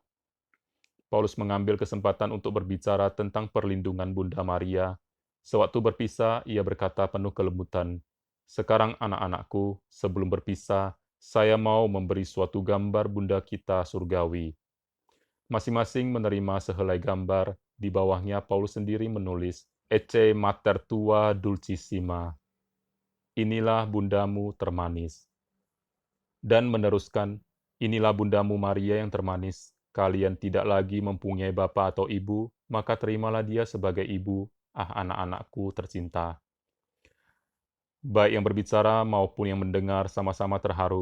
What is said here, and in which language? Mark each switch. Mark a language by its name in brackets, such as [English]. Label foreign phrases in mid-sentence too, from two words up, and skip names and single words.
[Indonesian] Paulus mengambil kesempatan untuk berbicara tentang perlindungan Bunda Maria. Sewaktu berpisah, ia berkata penuh kelembutan, "Sekarang anak-anakku, sebelum berpisah, saya mau memberi suatu gambar Bunda kita surgawi." Masing-masing menerima sehelai gambar, di bawahnya Paulus sendiri menulis, [Latin] "Ecce mater tua dulcissima." [Indonesian] Inilah bundamu termanis. Dan meneruskan, "Inilah bundamu Maria yang termanis. Kalian tidak lagi mempunyai bapa atau ibu, maka terimalah dia sebagai ibu, anak-anakku tercinta." Baik yang berbicara maupun yang mendengar sama-sama terharu.